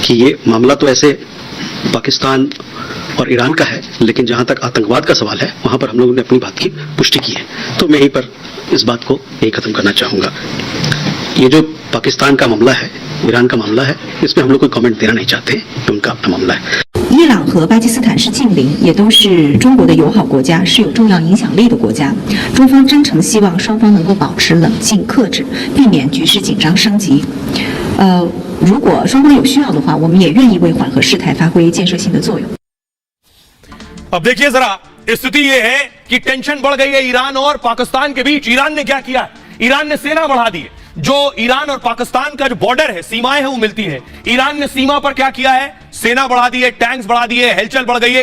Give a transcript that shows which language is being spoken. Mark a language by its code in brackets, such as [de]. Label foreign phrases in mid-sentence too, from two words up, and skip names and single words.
[hi] कि ये मामला तो ऐसे पाकिस्तान और ईरान का है, लेकिन जहां तक आतंकवाद का सवाल है वहां पर हम लोगों ने अपनी बात की पुष्टि की है। तो मैं यहीं पर इस बात को यही खत्म करना चाहूंगा। ये जो पाकिस्तान का मामला है, ईरान का मामला है, इसमें हम लोग कोई कमेंट देना नहीं चाहते, ये उनका अपना मामला है। [zh] 伊朗和巴基斯坦是近邻，也都是中国的友好国家，是有重要影响力的国家。中方真诚希望双方能够保持冷静克制，避免局势紧张升级。如果双方有需要的话，我们也愿意为缓和事态发挥建设性的作用。 [hi] अब देखिए जरा, स्थिति यह है कि टेंशन बढ़ गई है ईरान और पाकिस्तान के बीच। ईरान ने क्या किया है? ईरान ने सेना बढ़ा दी है। जो ईरान और पाकिस्तान का जो बॉर्डर है, सीमाएं हैं, वो मिलती है। ईरान ने सीमा पर क्या किया है? सेना बढ़ा दी है, टैंक्स बढ़ा दिए, हलचल बढ़ गई है।